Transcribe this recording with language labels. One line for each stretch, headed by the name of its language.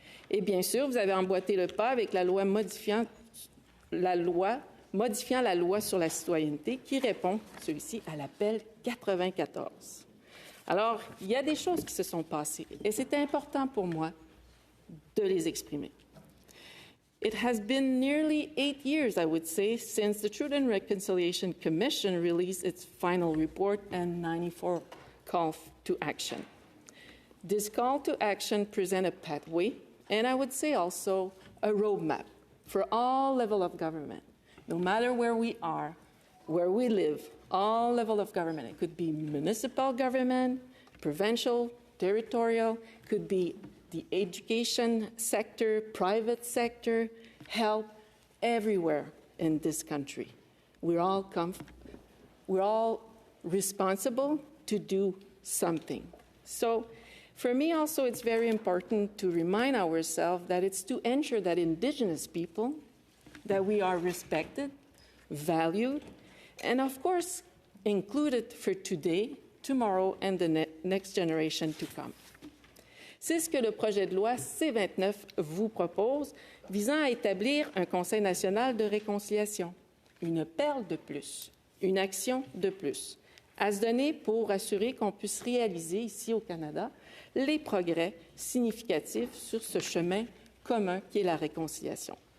French: Et bien sûr, vous avez emboîté le pas avec la loi modifiant la loi sur la citoyenneté qui répond, celui-ci, à l'appel 94. Alors, il y a des choses qui se sont passées et c'était important pour moi de les exprimer.
English: It has been nearly 8 years, I would say, since the Truth and Reconciliation Commission released its final report and 94 call to action. This call to action presents a pathway, and I would say also a roadmap for all levels of government, no matter where we are, where we live, all levels of government. It could be municipal government, provincial, territorial, could be the education sector, private sector, health, everywhere in this country. We're all responsible to do something. So for me also, it's very important to remind ourselves that it's to ensure that Indigenous people, that we are respected, valued, and of course, included for today, tomorrow, and the next generation to come.
French: C'est ce que le projet de loi C-29 vous propose, visant à établir un Conseil national de réconciliation, une perle de plus, une action de plus, à se donner pour assurer qu'on puisse réaliser ici au Canada les progrès significatifs sur ce chemin commun qui est la réconciliation.